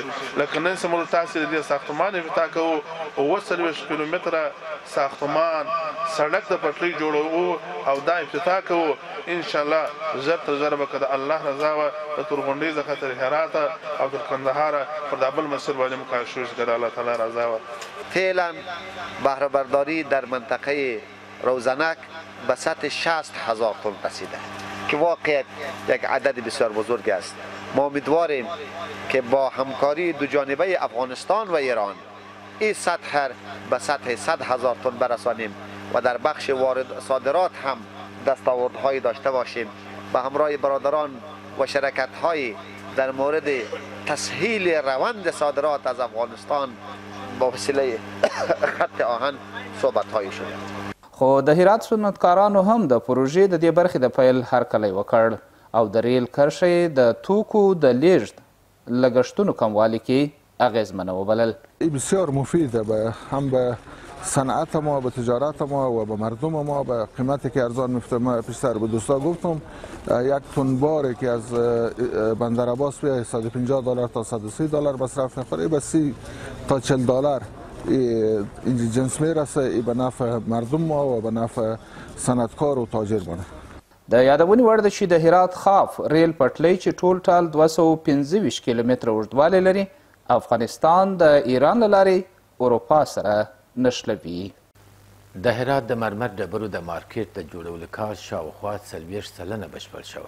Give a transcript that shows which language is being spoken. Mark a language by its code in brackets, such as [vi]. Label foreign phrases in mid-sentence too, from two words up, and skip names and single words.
[ps] لکه نن چې موږ تاسې د دې ساختمان افتتاح کوو 40 کیلومتره ساختمان سړک د پټلۍ جوړوو او دا افتتاح کوو. انشاءالله ژر تر ژره به که د الله رضا وه د تورغونډۍ څخه تر هرات او تر کندهار پر دا بل مسیر باندې مو کار شروع شي که د الله تعالی رضا وه. [fa] فعلا بهره برداری در منطقه روزنک به سطح 60,000 تن رسیده که واقعا یک عدد بسیار بزرگ است. ما امیدواریم که با همکاری دو جانبه افغانستان و ایران این سطح به سطح 100,000 تن برسانیم و در بخش وارد صادرات هم دستاوردهایی داشته باشیم. به همراه برادران و شرکت‌های در مورد تسهیل روند صادرات از افغانستان با وسیله خط آهن صحبت‌هایی شده. [ps] خو د هرات صنعتکارانو هم د پروژې د دې برخې د پیل هرکلی وکړ او د ریل کرښې د توکو د لیږد لګښتونو کموالي کې اغیزمنه وبلل. [fa] بسیار مفیده هم به صنعت ما، به تجارت ما و به مردم ما به قیمتی که ارزان میفته. ما پیشتر به دوستا گفتم یک تن باری که از بندر عباس بیاید 150 دلار تا 130 دلار مصرف میخوره، به 30 تا 40 دلار این جنس میرسه. ای به نفع مردم ما و به نفع صنعتکار و تاجر مونه. [ps] د یادونې وړ ده چې د هرات خاف ریل پټلۍ چې ټول ټال 225 کیلومتره اوږدوالی لري افغانستان د ایران له لارې اروپا سره نښلوي. د هرات د مرمر ډبرو د مارکیټ د جوړولو کار شاوخوا 40 سلنه بشپړ شوی.